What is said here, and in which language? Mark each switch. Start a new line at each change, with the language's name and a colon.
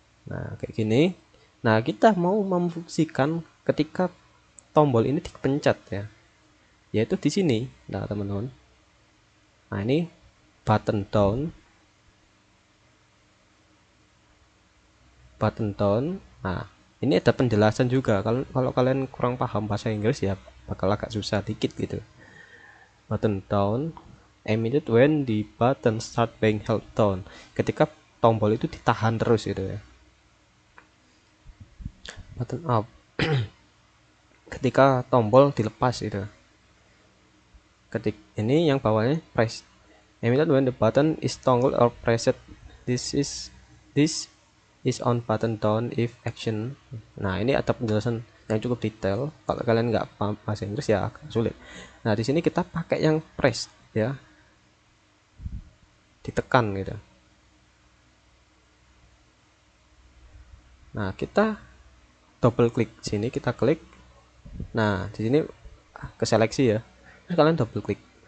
Indonesian: Nah, kayak gini. Nah, kita mau memfungsikan ketika tombol ini dipencet ya. Yaitu di sini. Nah, teman-teman. Nah, ini button down.
English: Button down.
Indonesian: Nah, ini ada penjelasan juga. Kalau kalian kurang paham bahasa Inggris ya bakal agak susah dikit gitu.
English: Button down emitted when the button start being held down.
Indonesian: Ketika tombol itu ditahan terus gitu ya. Button up. Ketika tombol dilepas gitu. Ketik ini yang bawahnya press
English: emitted when the button is toggled or pressed. This is on button down if action.
Indonesian: Nah, ini ada penjelasan yang cukup detail. Kalau kalian nggak paham bahasa Inggris ya agak sulit. Nah, di sini kita pakai yang press ya, ditekan gitu. Nah, kita double klik sini, kita klik. Nah, di sini ke seleksi ya. Terus kalian double klik.